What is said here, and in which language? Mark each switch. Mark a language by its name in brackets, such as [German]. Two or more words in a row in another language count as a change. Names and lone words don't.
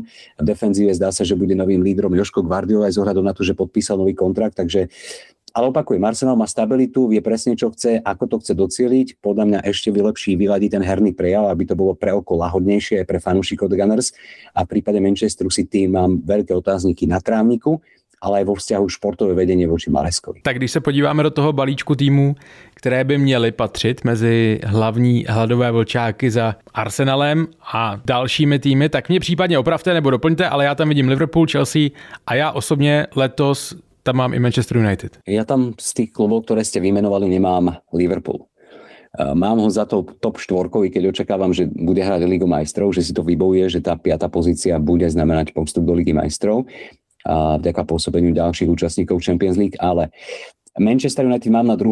[Slovak] V defenzíve zdá sa, že bude novým lídrom Joško Gvardiol aj z ohľadom na to, že podpísal nový kontrakt, takže ale opakujem, Arsenal má stabilitu, vie presne, čo chce, ako to chce docieliť. Podľa mňa ešte vylepší, vyladí ten herný prejav, aby to bolo pre oko lahodnejšie aj pre fanúšikov Gunners. A v prípade Manchesteru City mám veľké otázniky na trávniku, ale aj vo vzťahu športové vedenie voči Marescovi. [Czech] Tak když se podíváme do toho balíčku týmů, které by měly patřit mezi hlavní hladové vlčáky za Arsenalem a dalšími týmy, tak mě případně opravte nebo doplňte, ale já tam vidím Liverpool, Chelsea a já osobně letos tam mám i Manchester United. [Slovak] Ja tam z tých klubov, ktoré ste vymenovali, nemám Liverpool. Mám ho za to top 4, keď očakávam, že bude hrať Ligu majstrov, že si to vybojuje, že tá 5. pozícia bude znamenať postup do Ligy majstrov a vďaka pôsobeniu ďalších účastníkov Champions League, ale Manchester United mám na 2.